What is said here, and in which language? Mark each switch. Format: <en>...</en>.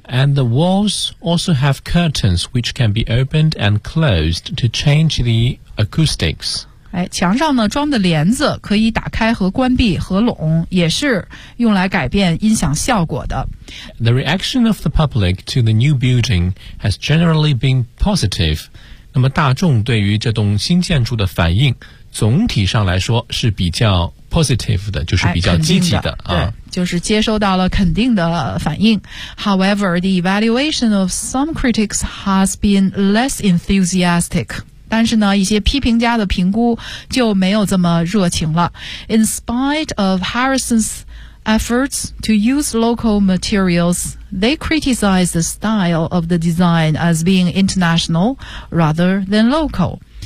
<en>And the walls also have curtains which can be opened and closed to change the acoustics。</en> <zh>哎，墙上呢装的帘子可以打开和关闭合拢，也是用来改变音响效果的。</zh> <en>The reaction of the public to the new building has generally been positive。</en> <zh>那么大众对于这栋新建筑的反应总体上来说是比较 positive 的，就是比较积极的对，就是接收到了肯定的反应。</zh> <en>However, the evaluation of some critics has been less enthusiastic。</en> <zh>但是呢，一些批评家的评估就没有这么热情了。</zh> <en>In spite of Harrison's efforts to use local materials, they criticize the style of the design as being international rather than local.</en>